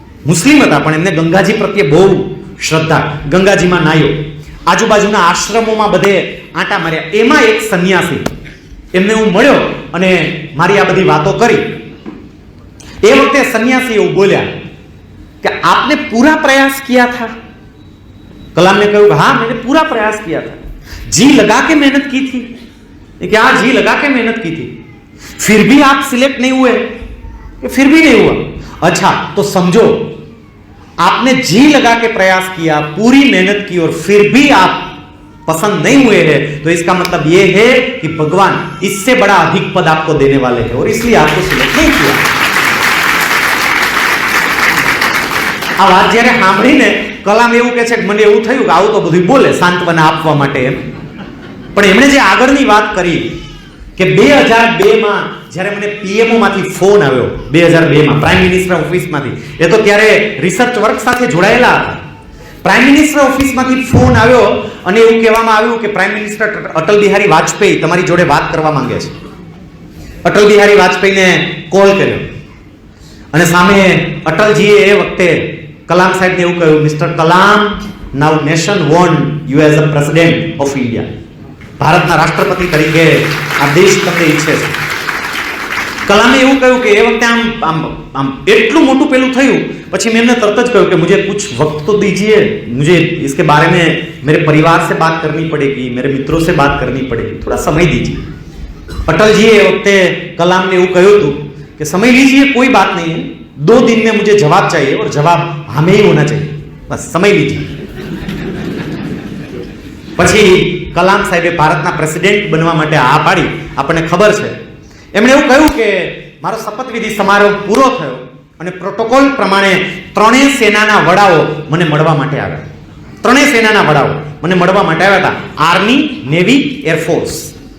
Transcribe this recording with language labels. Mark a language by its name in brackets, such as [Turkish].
[Gujarati] મુસ્લિમ હતા પણ એમને ગંગાજી પ્રત્યે બહુ શ્રદ્ધા. ગંગાજીમાં નાહ્યો, આજુબાજુના આશ્રમોમાં બધે આંટા માર્યા. એમાં એક સંન્યાસી એમને હું મળ્યો અને મારી આ બધી વાતો કરી. એ વખતે સંન્યાસી એવું બોલ્યા કે [Hindi] આપને પૂરા પ્રયાસ કિયા था? कलाम ने કહ્યું हाँ मैंने पूरा प्रयास किया था, जी लगा के मेहनत की थी. कि हाँ जी लगा के मेहनत की थी, फिर भी आप सिलेक्ट नहीं हुए? कि फिर भी नहीं हुआ. अच्छा तो समझो, आपने जी लगा के प्रयास किया, पूरी मेहनत की और फिर भी आप पसंद नहीं हुए हैं, तो इसका मतलब ये है कि भगवान इससे बड़ा अधिक पद आपको देने वाले हैं और इसलिए आपको सिलेक्ट नहीं किया. [Gujarati] આ વાત જ્યારે સાંભળીને કલામ એવું કહે છે કે મને એવું થયું કે આવું તો બધું બોલે સાંત્વના આપવા માટે એમ. પણ એમણે જે આગળની વાત કરી કે 2002માં જ્યારે મને પીએમઓ માંથી ફોન આવ્યો, 2002માં પ્રાઇમ મિનિસ્ટર ઓફિસમાંથી, એ તો ત્યારે રિસર્ચ વર્ક સાથે જોડાયેલા હતા. પ્રાઇમ મિનિસ્ટર ઓફિસમાંથી ફોન આવ્યો અને એવું કહેવામાં આવ્યું કે પ્રાઇમ મિનિસ્ટર અટલ બિહારી વાજપેયી તમારી જોડે વાત કરવા માંગે છે. અટલ બિહારી વાજપેયીને કોલ કર્યો અને સામે અટલજીએ એ વખતે કલામ સાહેબને એવું કહ્યું, [English] Mister Kalam, now nation want you as a president of India. [Gujarati] ભારતના રાષ્ટ્રપતિ તરીકે આ દેશ તમને ઈચ્છે છે. કલામે એવું કહ્યું કે [Hindi] એ વખતે આમ આમ આમ એટલું મોટું પેલું થયું, પછી મેં એમને તરત જ કહ્યું કે મુझे कुछ वक्त तो दीजिए, मुझे इसके बारे में मेरे परिवार से बात करनी पड़ेगी, मेरे मित्रों से बात करनी पड़ेगी, थोड़ा समय दीजिए. [Gujarati] पटेलजीએ એ વખતે કલામને એવું કહ્યું હતું કે [Hindi] समय लीजिए, कोई बात नहीं है, 2 दिन में मुझे जवाब चाहिए और जवाब हमें ही होना चाहिए, बस समय लीजिए. [Gujarati] પછી કલામ સાહેબે ભારતના પ્રેસિડેન્ટ બનવા માટે આ પાડી. આપણને ખબર છે એમણે એવું કહ્યું કે મારો શપથવિધિ સમારોહ પૂરો થયો અને પ્રોટોકોલ પ્રમાણે ત્રણેય સેનાના વડાઓ મને મળવા માટે આવ્યા. ત્રણેય સેનાના વડાઓ મને મળવા માટે આવ્યા હતા, આર્મી, નેવી, એરફોર્સ.